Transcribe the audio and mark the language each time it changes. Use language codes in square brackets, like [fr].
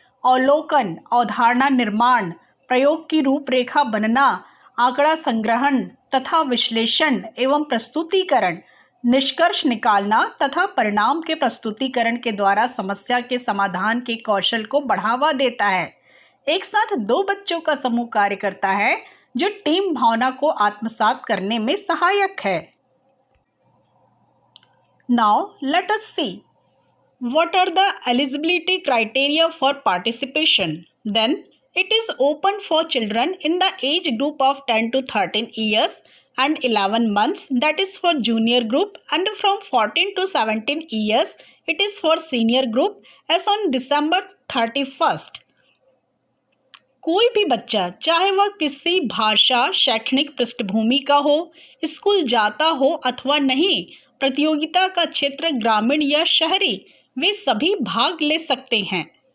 [hi] अवलोकन, अवधारणा निर्माण, प्रयोग की रूपरेखा बनना, आंकड़ा संग्रहण तथा विश्लेषण एवं प्रस्तुतिकरण, निष्कर्ष निकालना तथा परिणाम के प्रस्तुतिकरण के द्वारा समस्या के समाधान के कौशल को बढ़ावा देता है। एक साथ दो बच्चों का समूह कार्य करता है जो टीम भावना को आत्मसात करने में सहायक है। [en] Now let us see what are the eligibility criteria for participation. Then it is open for children in the age group of 10 to 13 years and 11 months, that is for junior group, and from 14 to 17 years it is for senior group as on December 31st. [hi] कोई भी बच्चा चाहे वह किसी भाषा शैक्षणिक पृष्ठभूमि का हो, स्कूल जाता हो अथवा नहीं, प्रतियोगिता का क्षेत्र ग्रामीण या शहरी, वे सभी भाग ले सकते हैं।